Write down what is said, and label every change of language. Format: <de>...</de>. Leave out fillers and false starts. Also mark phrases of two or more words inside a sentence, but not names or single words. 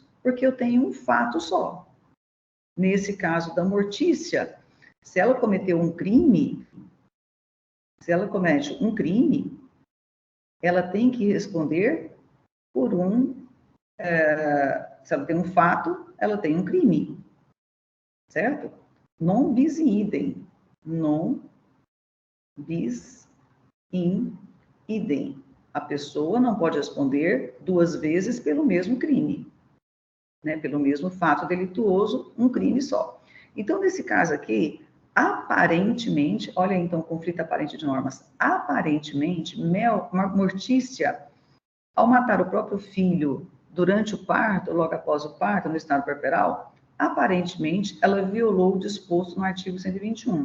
<pt>Porque eu tenho um fato só. Nesse caso da mortícia, se ela cometeu um crime, se ela comete um crime, ela tem que responder por se ela tem um fato, ela tem um crime, certo?</pt> <la>Non bis in idem. Non bis in idem.</la> <pt>A pessoa não pode responder 2 vezes pelo mesmo crime, né? Pelo mesmo fato delituoso, um crime só. Então, nesse caso aqui, aparentemente, olha então o conflito aparente de normas, aparentemente, Mortícia, ao matar o próprio filho durante o parto, logo após o parto, no estado corporal, aparentemente, ela violou o disposto no artigo 121.</pt>